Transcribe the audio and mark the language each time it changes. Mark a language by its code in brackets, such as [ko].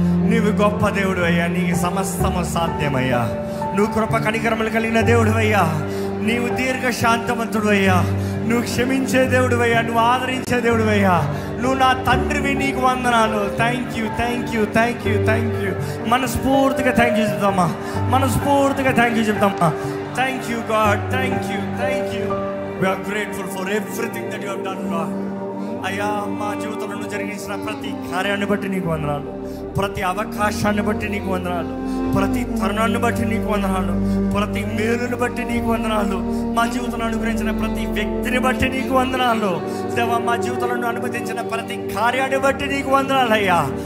[te] నీవు గొప్ప దేవుడు అయ్యా, నీకు సమస్తము సాధ్యమయ్యా. నువ్వు కృప కనికరములు కలిగిన దేవుడు అయ్యా, నీవు దీర్ఘ శాంతవంతుడు అయ్యా, నువ్వు క్షమించే దేవుడు అయ్యా, నువ్వు ఆదరించే దేవుడు అయ్యా, నువ్వు నా తండ్రివి, నీకు వందనాలు. [en] Thank you, thank you, thank you, thank you. [te] మనస్ఫూర్తిగా థ్యాంక్ యూ చెప్తామా, [en] మనస్ఫూర్తిగా thank you చెప్తామా. Thank you God, thank you, thank you. We are grateful for everything that you have done, Lord. [te] అయ్యా, మా జీవితంలో జరిగించిన ప్రతి కార్యాన్ని బట్టి నీకు వందనాలు, ప్రతి అవకాశాన్ని బట్టి నీకు వందనాలు, ప్రతి తరుణాన్ని బట్టి నీకు వందనాలు, ప్రతి మేలుని బట్టి నీకు వందనాలు, మా జీవితంలో అనుగ్రహించిన ప్రతి వ్యక్తిని బట్టి నీకు వందనాలు. దేవా, మా జీవితంలో అనుమతించిన ప్రతి కార్యాన్ని బట్టి నీకు వందనాలు అయ్యా.